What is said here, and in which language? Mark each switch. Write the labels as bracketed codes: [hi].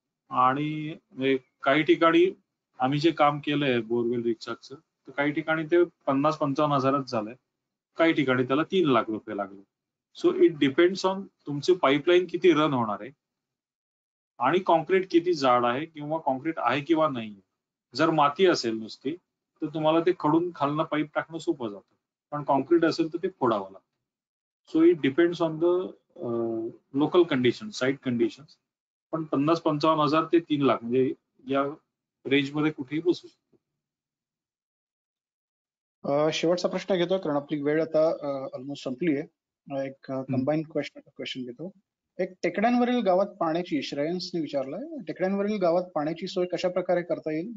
[mr] आणि काही ठिकाणी आम्ही जे काम केलंय बोरवेल रिचार्जचं, तर काही ठिकाणी ते 50-55 हजारात झालंय, काही ठिकाणी त्याला 3 लाख रुपये लागले. [en] so it depends on [mr] तुमची पाईपलाईन किती रन होणार आहे आणि कॉन्क्रीट किती जाड आहे किंवा कॉन्क्रीट आहे किंवा नाही. जर माती असेल नुसती तर तुम्हाला ते खडून खालनं पाईप टाकणं सोपं जातं, पण कॉन्क्रीट असेल तर ते फोडावं लागतं. [en] So it depends on the local condition, site condition. [mr] पण 50-55 हजार ते 3 लाख म्हणजे या रेंज मध्ये कुठेही बसू शकतो. शेवटचा प्रश्न घेतो कारण आपली वेळ आता ऑलमोस्ट संपली आहे. एक कंबाईन क्वेश्चन घेतो. एक टेकड्यांवरील गावात पाण्याची श्रेयसने विचारलंय, टेकड्यांवरील गावात पाण्याची सोय कशा प्रकारे करता येईल?